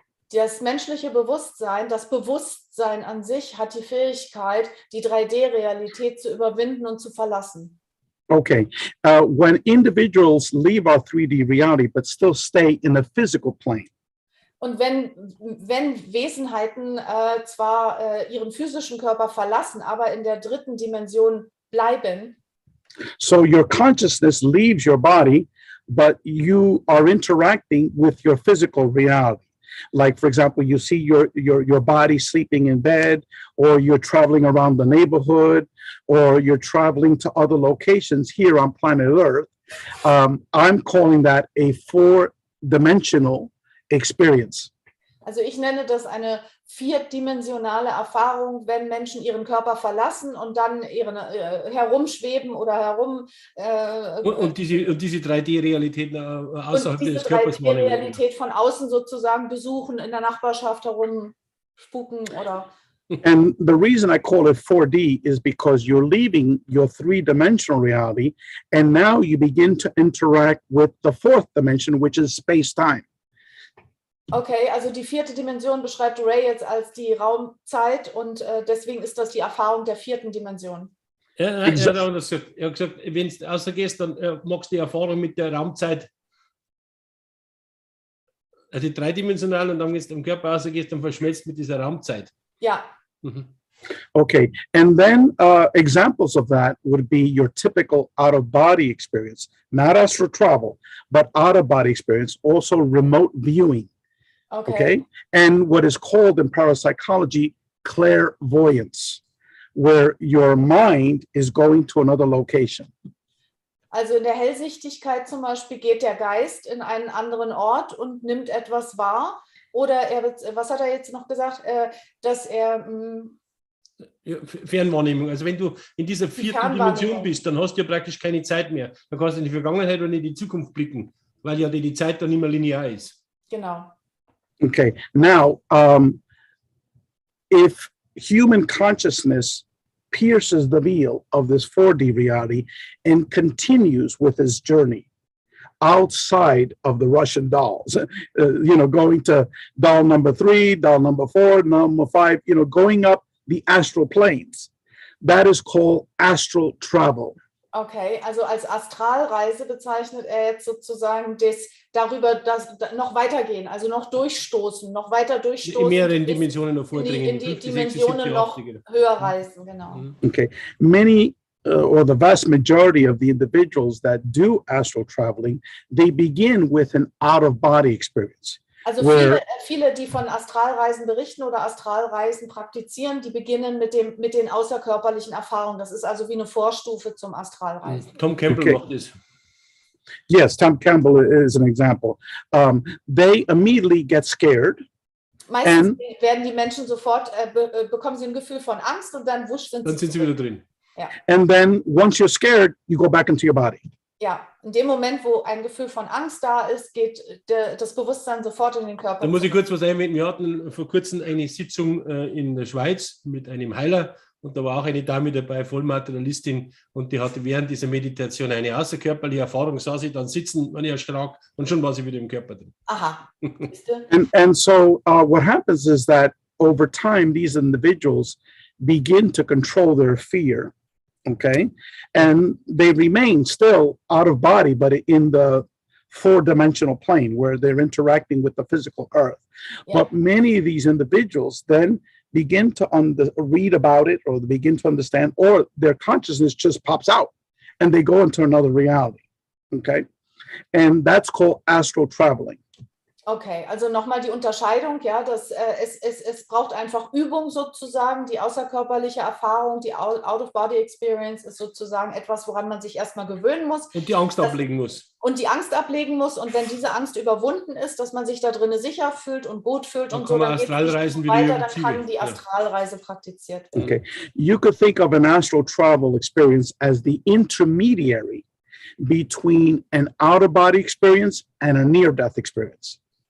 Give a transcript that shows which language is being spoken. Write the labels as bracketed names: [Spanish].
[German] Das menschliche Bewusstsein, das Bewusstsein an sich hat die Fähigkeit, die 3D-Realität zu überwinden und zu verlassen. [English] Okay, when individuals leave our 3D reality but still stay in the physical plane. [German] Und wenn Wesenheiten zwar ihren physischen Körper verlassen, aber in der dritten Dimension bleiben. [English] So your consciousness leaves your body, but you are interacting with your physical reality. Like, for example, you see your body sleeping in bed, or you're traveling around the neighborhood, or you're traveling to other locations here on planet Earth. I'm calling that a 4-dimensional experience. [German] Also ich nenne das eine 4-dimensionale Erfahrung, wenn Menschen ihren Körper verlassen und dann herumschweben oder herum. Und diese 3D-Realität außerhalb des Körpers. Und diese 3D-Realität von außen sozusagen besuchen, in der Nachbarschaft herumspuken oder. [English] And the reason I call it 4D is because you're leaving your 3-dimensional reality and now you begin to interact with the 4th dimension, which is space-time. [German] Okay, also die 4. Dimension beschreibt Ray jetzt als die Raumzeit und deswegen ist das die Erfahrung der 4. Dimension. Er hat gesagt, wenn du rausgehst, dann machst du die Erfahrung mit der Raumzeit, also 3-dimensional, und dann, wenn du im Körper rausgehst, dann verschmelzt mit dieser Raumzeit. Ja. Mhm. [English] Okay, and then examples of that would be your typical out-of-body experience, not astral travel, but out-of-body experience, also remote viewing, okay? And what is called in parapsychology clairvoyance, where your mind is going to another location. [German] Also in der Hellsichtigkeit zum Beispiel geht der Geist in einen anderen Ort und nimmt etwas wahr. Oder was hat er jetzt noch gesagt, dass er... Ja, Fernwahrnehmung. Also wenn du in dieser vierten Dimension bist, dann hast du ja praktisch keine Zeit mehr. Dann kannst du in die Vergangenheit und in die Zukunft blicken, weil ja die Zeit dann nicht mehr linear ist. Genau. [English] Okay, now, if human consciousness pierces the veil of this 4D reality and continues with his journey outside of the Russian dolls, going to doll number 3, doll number 4, number 5, going up the astral planes. That is called astral travel. [German] Okay, also als Astralreise bezeichnet er jetzt sozusagen das noch weitergehen, also noch durchstoßen, noch weiter durchstoßen. In mehreren Dimensionen noch vordringen. In die Dimensionen noch höher reisen, genau. [English] Okay, many or the vast majority of the individuals that do astral traveling, they begin with an out-of-body experience. [German] Also viele, die von Astralreisen berichten oder Astralreisen praktizieren, die beginnen mit den außerkörperlichen Erfahrungen. Das ist also wie eine Vorstufe zum Astralreisen. Tom Campbell macht das. [English] Yes, Tom Campbell is an example. They immediately get scared. [German] Meistens werden die Menschen sofort, bekommen sie ein Gefühl von Angst und dann wusch sind sie wieder drin. Ja. [English] And then once you're scared, you go back into your body. [German] Ja, in dem Moment, wo ein Gefühl von Angst da ist, geht das Bewusstsein sofort in den Körper. Da muss ich kurz was einwenden. Wir hatten vor kurzem eine Sitzung in der Schweiz mit einem Heiler und da war auch eine Dame dabei, Vollmaterialistin, und die hatte während dieser Meditation eine außerkörperliche Erfahrung, sah sie dann sitzen, wenn ich erschrak, und schon war sie wieder im Körper drin. Aha. [English] and so what happens is that over time, these individuals begin to control their fear. Okay, and they remain still out of body, but in the 4-dimensional plane where they're interacting with the physical earth. Yeah. But many of these individuals then begin to read about it, or they begin to understand, or their consciousness just pops out and they go into another reality. Okay, and that's called astral traveling. [German] Okay, also nochmal die Unterscheidung, ja, dass es braucht einfach Übung sozusagen, die außerkörperliche Erfahrung, die Out-of-Body-Experience ist sozusagen etwas, woran man sich erstmal gewöhnen muss. Und die Angst ablegen muss. Und die Angst ablegen muss, und wenn diese Angst überwunden ist, dass man sich da drinnen sicher fühlt und gut fühlt dann und so, dann geht es weiter, dann kann die Astralreise praktiziert werden. [English] Okay, you could think of an astral travel experience as the intermediary between an out-of-body experience and a near-death experience.